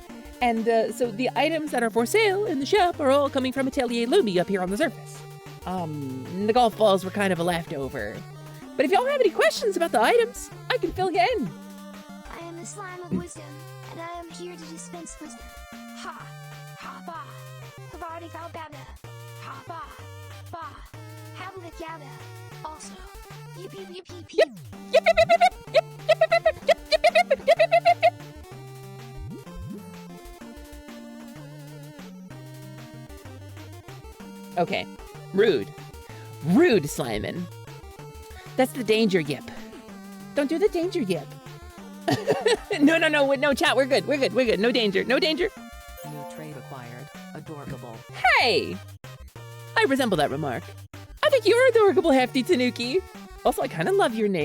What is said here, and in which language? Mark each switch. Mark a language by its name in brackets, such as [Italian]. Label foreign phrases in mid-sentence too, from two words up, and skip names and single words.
[English] And so the items that are for sale in the shop are all coming from Atelier Lumi up here on the surface. The golf balls were kind of a leftover. But if y'all have any questions about the items, I can fill you in. I am the slime of wisdom, and I am here to dispense wisdom. Ha! Ha ba! Kabadi kalbada! Ha ba! Ba! Habla gada! Also, yip yip yip yip yip! Yip, yip, yip, yip, yip, yip, yip, yip, yip, yip, yip, yip, yip, yip, yip, yip, yip, yip. Okay, rude, Slimeman. That's the danger yip. Don't do the danger yip. No, chat, we're good. No danger. New trait acquired. Adorable. Hey! I resemble that remark. I think you're adorable, Hefty Tanuki. Also, I kind of love your name.